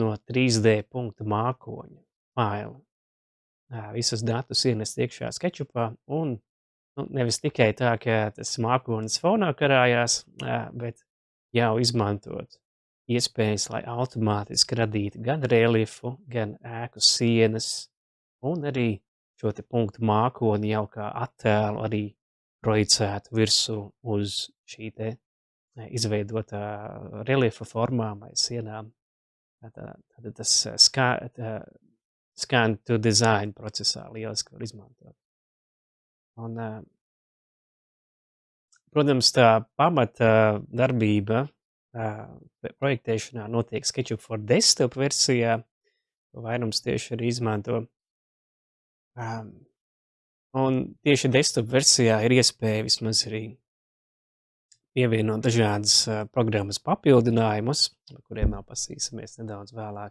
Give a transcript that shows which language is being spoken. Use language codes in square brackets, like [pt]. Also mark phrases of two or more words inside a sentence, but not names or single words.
[lv] no 3D punktu mākoņa faila visus datus ienest iekšā SketchUpā un nevis tikai tā, ka tas mākonis fonā karājās, bet jau izmantot iespējas, lai automātiski radītu gan reliefu, gan ēku sienas un arī šo te punktu mākoni jau kā attēlu arī projicētu virsū uz šī te izveidotā reliefa formām vai sienām. Tātad tas [en] scan to design [lv] procesā lieliski var izmantot. Un, protams, tā pamata darbība projektēšanā notiek SketchUp for Desktop versijā, vairums tieši arī izmanto. Un tieši desktop versijā ir iespēja vismaz arī pievienot dažādas programmas papildinājumus, par kuriem vēl pasīsimies nedaudz vēlāk.